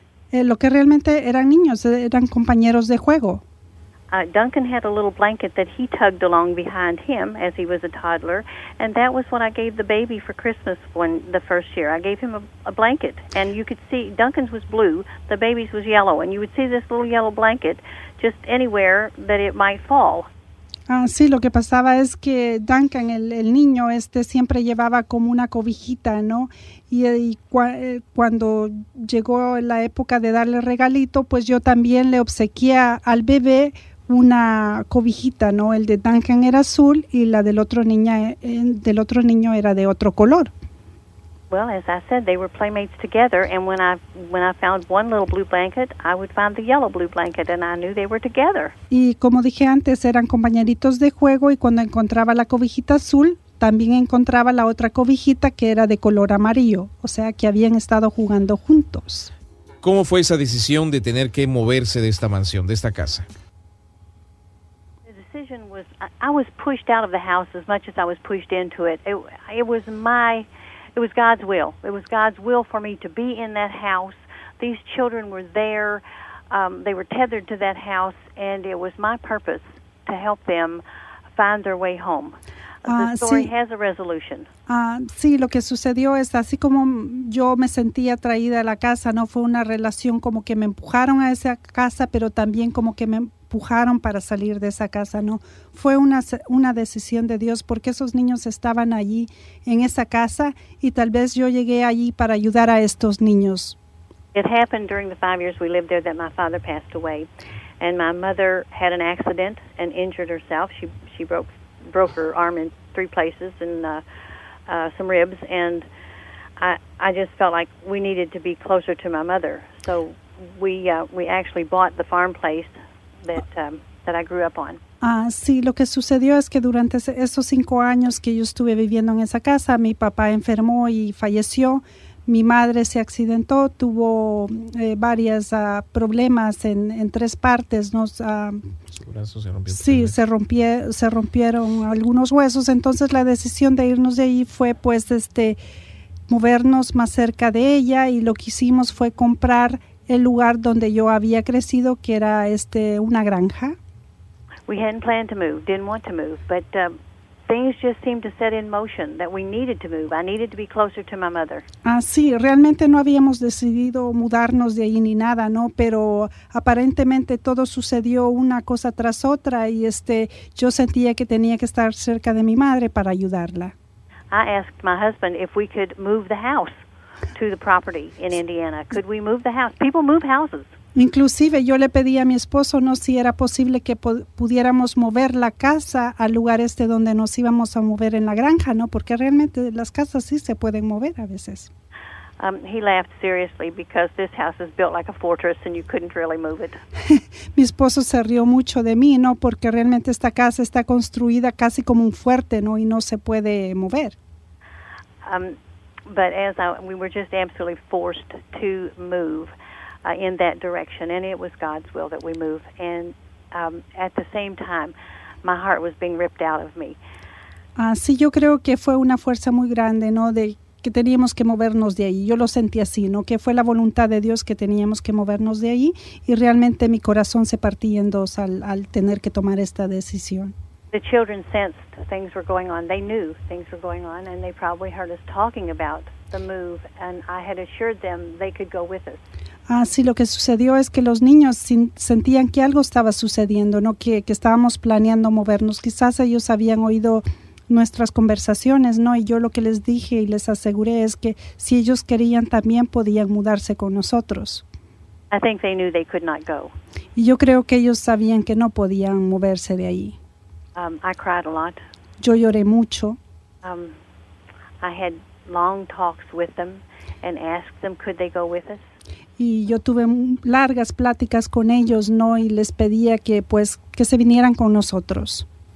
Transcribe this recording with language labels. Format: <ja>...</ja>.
<es>Lo que realmente eran niños, eran compañeros de juego.</es> <en>Duncan had a little blanket that he tugged along behind him as he was a toddler, and that was what I gave the baby for Christmas the first year. I gave him a blanket, and you could see Duncan's was blue, the baby's was yellow, and you would see this little yellow blanket just anywhere that it might fall.</en> <es>Sí, lo que pasaba es que Duncan, el niño, siempre llevaba como una cobijita, ¿no? Y cuando llegó la época de darle regalito, pues yo también le obsequié al bebé una cobijita, ¿no? El de Duncan era azul y la del otro niño era de otro color.</es> <en>Well, as I said, they were playmates together, and when I found one little blue blanket, I would find the yellow blue blanket, and I knew they were together.</en> <es>Y como dije antes, eran compañeritos de juego, y cuando encontraba la cobijita azul, también encontraba la otra cobijita que era de color amarillo, o sea que habían estado jugando juntos. ¿Cómo fue esa decisión de tener que moverse de esta mansión, de esta casa?</es> <en>The decision was, I was pushed out of the house as much as I was pushed into it. It was God's will. It was God's will for me to be in that house. These children were there. They were tethered to that house, and it was my purpose to help them find their way home. The story has a resolution.</en> <es>Sí, lo que sucedió es así como yo me sentía atraída a la casa, no fue una relación como que me empujaron a esa casa, pero también como que me empujaron para salir de esa casa, no. Fue una decisión de Dios porque esos niños estaban allí en esa casa y tal vez yo llegué allí para ayudar a estos niños.</es> <en>It happened during the 5 years we lived there that my father passed away, and my mother had an accident and injured herself. She broke her arm in 3 places and some ribs, and I just felt like we needed to be closer to my mother. So we actually bought the farm place that I grew up on.</en> <es>Sí, lo que sucedió es que durante esos 5 años que yo estuve viviendo en esa casa, mi papá enfermó y falleció. Mi madre se accidentó, tuvo varios problemas en 3 partes, ¿no? Su brazo se rompió. Sí, se rompieron algunos huesos. Entonces la decisión de irnos de ahí fue pues movernos más cerca de ella, y lo que hicimos fue comprar el lugar donde yo había crecido, que era una granja.</es> <en>We hadn't planned to move, didn't want to move, but things just seemed to set in motion that we needed to move. I needed to be closer to my mother.</en> <es>Sí, realmente no habíamos decidido mudarnos de ahí ni nada, ¿no? Pero aparentemente todo sucedió una cosa tras otra, y yo sentía que tenía que estar cerca de mi madre para ayudarla.</es> <en>I asked my husband if we could move the house to the property in Indiana. Could we move the house? People move houses.</en> <es>Inclusive yo le pedí a mi esposo, ¿no?, si era posible que pudiéramos mover la casa al lugar donde nos íbamos a mover en la granja, ¿no? Porque realmente las casas sí se pueden mover a veces.</es> <en>He laughed seriously because this house is built like a fortress and you couldn't really move it.</en> <es>Mi esposo se rió mucho de mí, ¿no? Porque realmente esta casa está construida casi como un fuerte, ¿no? Y no se puede mover.</es> <en>But we were just absolutely forced to move in that direction, and it was God's will that we move. And at the same time, my heart was being ripped out of me.</en> <es>Sí, yo creo que fue una fuerza muy grande, ¿no? De que teníamos que movernos de ahí. Yo lo sentí así, ¿no? Que fue la voluntad de Dios que teníamos que movernos de ahí, y realmente mi corazón se partía en dos al tener que tomar esta decisión.</es> <en>The children sensed things were going on. They knew things were going on, and they probably heard us talking about the move, and I had assured them they could go with us.</en> <es>Sí, lo que sucedió es que los niños sentían que algo estaba sucediendo, ¿no? Que estábamos planeando movernos. Quizás ellos habían oído nuestras conversaciones, ¿no? Y yo lo que les dije y les aseguré es que si ellos querían también podían mudarse con nosotros.</es> <en>I think they knew they could not go.</en> <es>Y yo creo que ellos sabían que no podían moverse de ahí.</es> <en>I cried a lot.</en> <es>Yo lloré mucho.</es> <en>I had long talks with them and asked them could they go with us.</en> <es>Y yo tuve largas pláticas con ellos, ¿no? Y les pedía que que se vinieran con nosotros.</es>